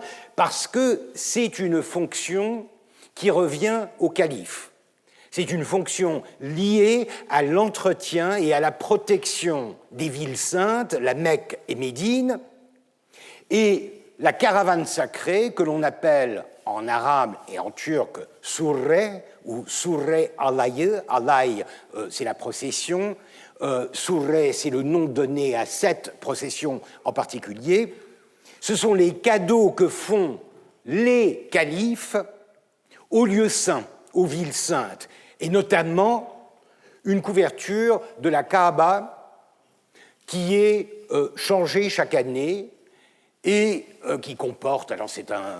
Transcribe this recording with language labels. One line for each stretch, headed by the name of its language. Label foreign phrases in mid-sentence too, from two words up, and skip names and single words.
French: Parce que c'est une fonction qui revient au calife. C'est une fonction liée à l'entretien et à la protection des villes saintes, la Mecque et Médine, et la caravane sacrée, que l'on appelle en arabe et en turc surre ou
Turkish: surre alayı,
French: alay c'est la procession, surre c'est le nom donné à cette procession en particulier. Ce sont les cadeaux que font les califes aux lieux saints, aux villes saintes, et notamment une couverture de la Kaaba qui est changée chaque année et qui comporte, alors c'est